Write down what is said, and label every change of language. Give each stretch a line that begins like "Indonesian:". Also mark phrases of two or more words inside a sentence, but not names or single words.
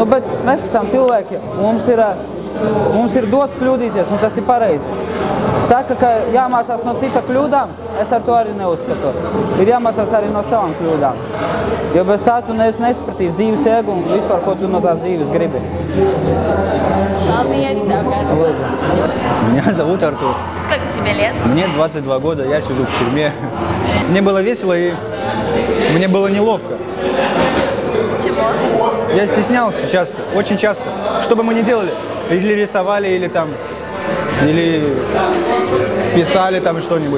Latvian: Bet mēs esam cilvēki, mums ir dots kļūdīties, un tas ir pareizi. Saka, ka jāmācās no cita kļūdām, es ar to arī neuzskatu. Ir jāmācās arī no savām kļūdām. Jo bez tā tu nesapratīsi dzīves jēgu un vispār, ko tu no tās dzīves gribi.
Russian: Меня зовут Артур. Сколько тебе лет? Мне 22 года, я сижу в тюрьме. Мне было весело и мне было неловко. Почему? Я стеснялся часто, очень часто. Что бы мы ни делали, или рисовали, или писали там что-нибудь.